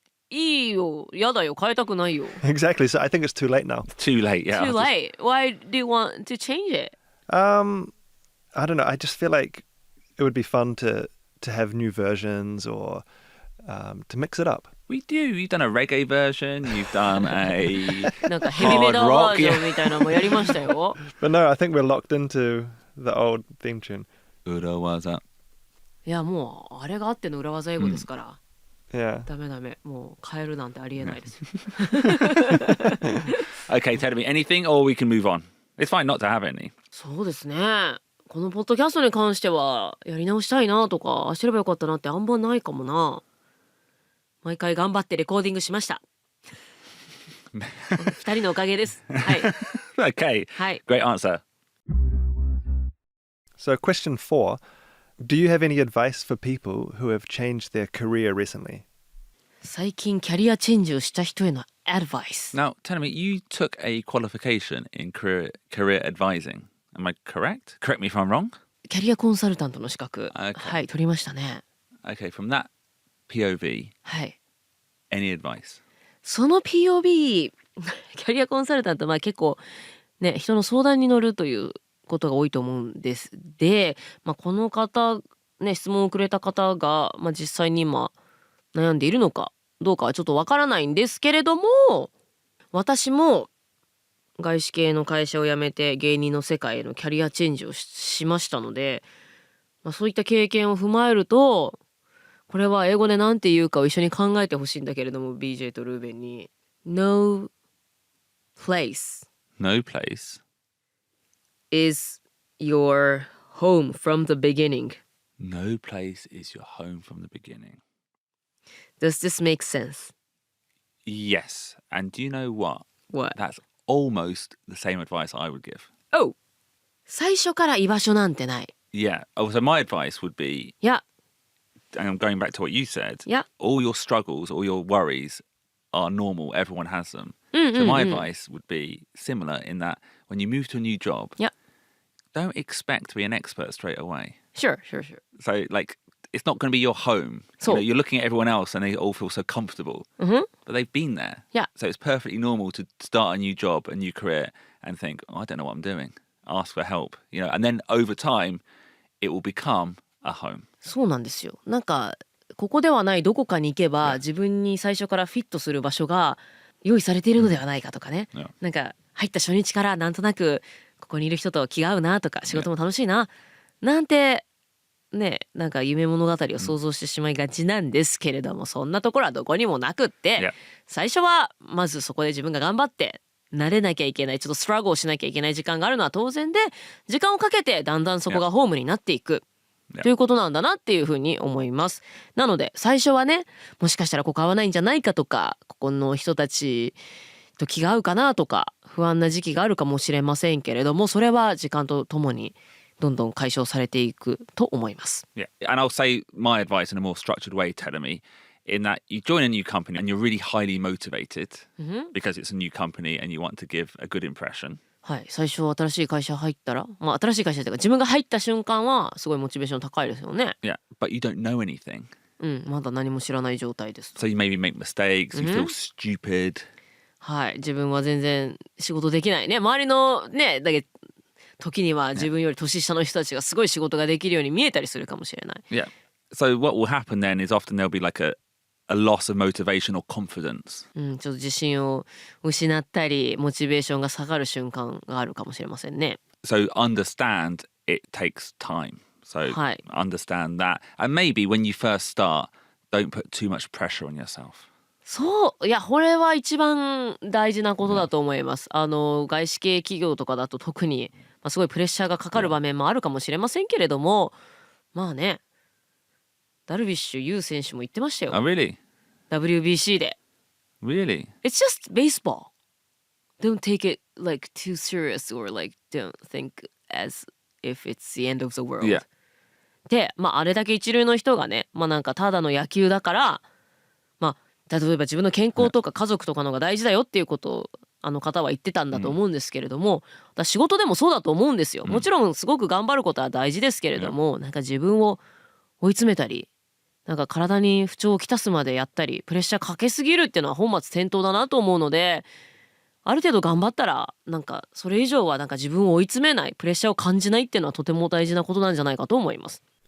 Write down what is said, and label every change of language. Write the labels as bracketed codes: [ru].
[ja] いいよやだよ変えたくないよ。 [en] Exactly. So I think it's too late now. Too late, yeah. Too late. Why do you want to change it? I don't know. I just feel like it would be fun to have new versions or to mix it up. We do. You've done a reggae version. You've done a [ja] なんかヘビメタバージョンみたいなのもやりましたよ。 [en] But no, I think we're locked into the old theme tune. [ja] Urawaza. いやもうあれがあっての裏技英語ですから。 [en] Yeah. [ja] ダメダメもう変えるなんてありえないですよ。 [en] Okay, tell me anything or we can move on. It's fine not to have any. [ja] そうですね。このポッドキャストに関してはやり直したいなとかああすればよかったなってあんまないかもな。毎回頑張ってレコーディングしました。二人のおかげです。はい。 [en] Okay. [ja] はい。 [en] Great answer. So question 4. Do you have any advice for people who have changed their career recently? [ja] 最近キャリアチェンジをした人へのアドバイス。 [en] Now, tell me, you took a qualification in career advising. Am I correct? Correct me if I'm wrong. [ja] キャリアコンサルタントの資格、 [en] Okay. [ja] はい取りましたね。 [en] Okay, from that POV, [ja] はい。 [en] any advice? [ja] その POV キャリアコンサルタント結構ね人の相談に乗るということが多いと思うんです。で、この方ね質問をくれた方が、実際に今悩んでいるのかどうかはちょっとわからないんですけれども、私も外資系の会社を辞めて芸人の世界へのキャリアチェンジを しましたので、そういった経験を踏まえるとこれは英語で何て言うかを一緒に考えてほしいんだけれども BJ とルーベンに [en] No place No place is your home from the beginning. No place is your home from the beginning. Does this make sense? Yes. And do you know what? What? That's almost the same advice I would give. Oh! [ja] 最初から居場所なんてない。 [en] Yeah. Oh, so my advice would be, [ja] いや、 [en] and I'm going back to what you said, [ja] いや、 [en] all your struggles, all your worries are normal. Everyone has them. So my advice would be similar in that when you move to a new job, [ja] いや、 [en] don't expect to be an expert straight away. Sure. So, like, it's not going to be your home. You're looking at everyone else and they all feel so comfortable. Mm-hmm. But they've been there. Yeah. So it's perfectly normal to start a new job, a new career, and think, I don't know what I'm doing. Ask for help. And then over time, it will become a home. [ja] そうなんですよ。なんかここではないどこかに行けば自分に最初からフィットする場所が用意されているのではないかとかね。なんか入った初日からなんとなくここにいる人と気が合うなとか仕事も楽しいななんてね、なんか夢物語を想像してしまいがちなんですけれども、そんなところはどこにもなくって、最初はまずそこで自分が頑張って慣れなきゃいけない、ちょっとストラゴをしなきゃいけない時間があるのは当然で、時間をかけてだんだんそこがホームになっていくということなんだなっていうふうに思います。なので最初はね、もしかしたらここ合わないんじゃないかとか、ここの人たちと気が合うかなとか不安な時期があるかもしれませんけれども、それは時間とともにどんどん解消されていくと思います。 [en] Yeah, and I'll say my advice in a more structured way, Terumi, in that you join a new company and you're really highly motivated because it's a new company and you want to give a good impression. [ja] はい、最初新しい会社入ったら、新しい会社というか自分が入った瞬間はすごいモチベーション高いですよね。 [en] Yeah, but you don't know anything. [ja] まだ何も知らない状態です。 [en] So you maybe make mistakes, you feel stupid. [ja] はい、自分は全然仕事できないね。周りのね、だけ時には自分より年下の人たちがすごい仕事ができるように見えたりするかもしれない。 [en] Yeah. So what will happen then is often there'll be like a loss of motivation or confidence. [ja] ちょっと自信を失ったり、モチベーションが下がる瞬間があるかもしれませんね。 [en] So understand it takes time. So understand that. And maybe when you first start, don't put too much pressure on yourself. [ja] そう、いや、これは一番大事なことだと思います。外資系企業とかだと特にすごいプレッシャーがかかる場面もあるかもしれませんけれども、まあね、ダルビッシュ有選手も言ってましたよ。 [en] Oh, really? [ja] WBC で。 [en] Really? It's just baseball. Don't take it like too serious or like don't think as if it's the end of the world. Yeah. [ja] で、あれだけ一流の人がね、なんかただの野球だから、例えば自分の健康とか家族とかのが大事だよっていうことをあの方は言ってたんだと思うんですけれども、仕事でもそうだと思うんですよ。もちろんすごく頑張ることは大事ですけれども、なんか自分を追い詰めたり、なんか体に不調をきたすまでやったり、プレッシャーかけすぎるっていうのは本末転倒だなと思うので、ある程度頑張ったらなんかそれ以上はなんか自分を追い詰めない、プレッシャーを感じないっていうのはとても大事なことなんじゃないかと思います。